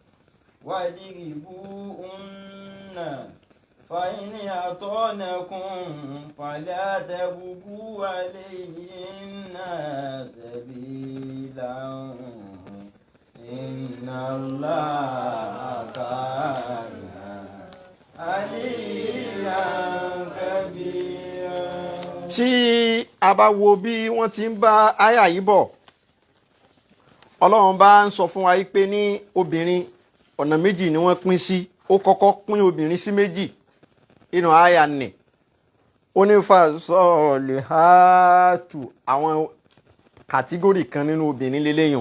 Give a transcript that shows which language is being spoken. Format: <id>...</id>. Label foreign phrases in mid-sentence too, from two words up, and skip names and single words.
<ar>واضربوهن فإن أطعنكم فلا تبغوا عليهن سبيلا إن الله كان عليا كبيرا.</ar> <yo>Tí a bá wo bí wọ́n ti ń bá àyà yìí bọ̀, Ọlọ́run bá ń sọ fún wa pé ní obìnrin ọ̀nà méjì ni wọ́n pín sí. Ó kọ́kọ́ pín obìnrin sí méjì inú àyà nì. Ó ní fasọ́ọ̀lìhátù, àwọn kàtígórì kan nínú obìnrin lélẹ́yìn.</yo>